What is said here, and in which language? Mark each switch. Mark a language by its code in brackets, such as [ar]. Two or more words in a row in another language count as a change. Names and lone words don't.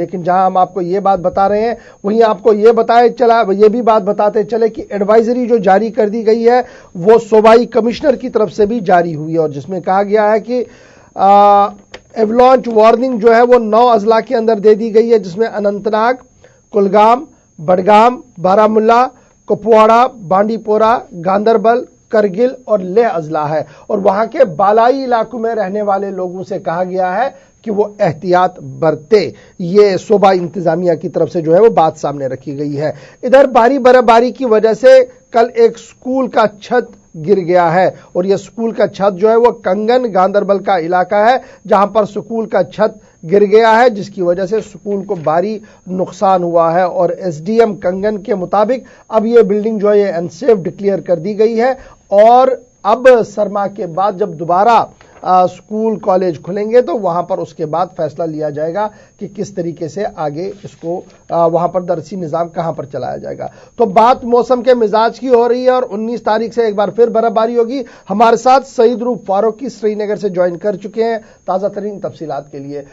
[ur] لیکن جہاں ہم آپ کو یہ بات بتا رہے ہیں وہیں آپ کو یہ بھی بات بتاتے چلے کہ ایڈوائزری جو جاری کر دی گئی ہے وہ صوبائی کمشنر کی طرف سے بھی جاری ہوئی ہے اور جس میں کہا گیا ہے کہ [en] avalanche warning [ur] جو ہے وہ 9 اضلاع کے اندر دے دی گئی ہے، جس میں اننت ناگ، کلگام، بڈگام، بارامولہ، کپواڑہ، بانڈی پورہ، گاندربل، کرگل اور لیہ اضلاع ہے. اور وہاں کے بالائی علاقوں میں رہنے والے لوگوں سے کہا گیا ہے کہ وہ احتیاط برتے. یہ صوبہ انتظامیہ کی طرف سے جو ہے وہ بات سامنے رکھی گئی ہے. ادھر باری برف باری کی وجہ سے کل ایک سکول کا چھت گر گیا ہے اور یہ سکول کا چھت جو ہے وہ کنگن گاندربل کا علاقہ ہے جہاں پر سکول کا چھت گر گیا ہے، جس کی وجہ سے سکول کو بھاری نقصان ہوا ہے. اور ایس ڈی ایم کنگن کے مطابق اب یہ بلڈنگ جو ہے یہ [en] unsafe declare [ur] کر دی گئی ہے اور اب سرما کے بعد جب دوبارہ [en] school college [ur] کھلیں گے تو وہاں پر اس کے بعد فیصلہ لیا جائے گا کہ کس طریقے سے آگے اس کو وہاں پر درسی نظام کہاں پر چلایا جائے گا. تو بات موسم کے مزاج کی ہو رہی ہے اور 19 تاریخ سے ایک بار پھر برف باری ہوگی. ہمارے ساتھ سعید رؤف فاروقی سری نگر سے جوائن کر چکے ہیں تازہ ترین تفصیلات کے لیے.